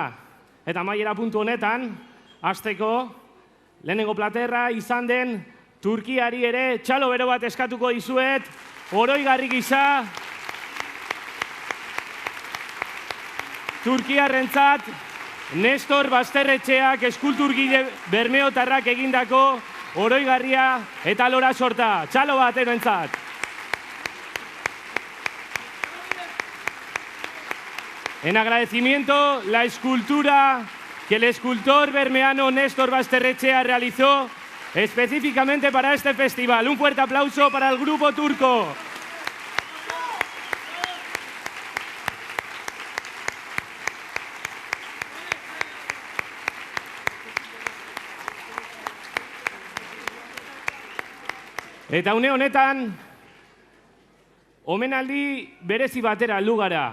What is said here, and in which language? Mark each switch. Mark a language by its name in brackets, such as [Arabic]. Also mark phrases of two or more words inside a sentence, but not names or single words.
[Basque] Eta amaiera puntu honetan, hasteko, lehenengo platerra izan den Turkiari ere txalo bero bat eskatuko dizuet, oroigarri gisa. Turkiarrentzat, Nestor Basterretxeak eskulturgile bermeotarrak egindako oroigarria eta lora sorta. Txalo bat eroentzat. [Spanish] En agradecimiento, la escultura que el escultor bermeano Nestor Basterretxea realizó específicamente para este festival. Un fuerte aplauso para el grupo turco. [Basque] Eta une honetan, omenaldi berezi batera heldu gara.